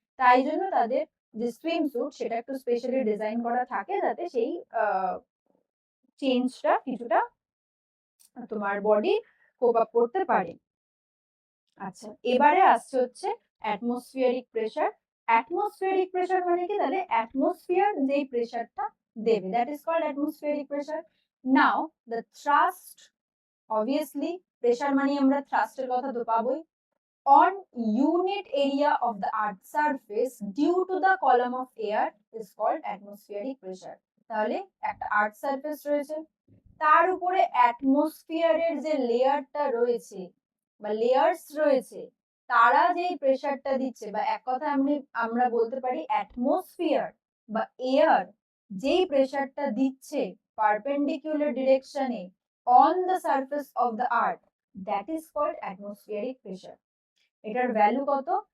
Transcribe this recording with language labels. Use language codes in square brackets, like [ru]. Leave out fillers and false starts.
[bn] তাই জন্য তাদের যে সুইম স্যুট সেটা একটু স্পেশালি ডিজাইন করা থাকে যাতে সেই চেঞ্জটা কিছুটা তোমার বডি কোপ আপ করতে পারে। আচ্ছা, এবারে আসছে হচ্ছে অ্যাটমসফিয়ারিক প্রেসার। অ্যাটমসফিয়ারিক প্রেসার মানে কি? তাহলে অ্যাটমসফিয়ার যেই প্রেসারটা দেবে [en] That is called atmospheric pressure. Now the thrust, obviously pressure [bn] মানে আমরা থ্রাস্টের কথা তো পাবোই, [en] on unit area of the earth surface due to the column of air is called atmospheric pressure. [bn] তাহলে একটা আর্থ সারফেস রয়েছে, তার উপরে অ্যাটমসফিয়ারের যে লেয়ারটা রয়েছে বা লেয়ার্স রয়েছে, তারা যেই প্রেসারটা দিচ্ছে, বা এক কথা আমরা বলতে পারি অ্যাটমসফিয়ার বা এয়ার যেই প্রেসারটা দিচ্ছে perpendicular ডিরেকশনে [en] On the surface of the earth, that is called atmospheric pressure. [bn] এটার ভ্যালু কত?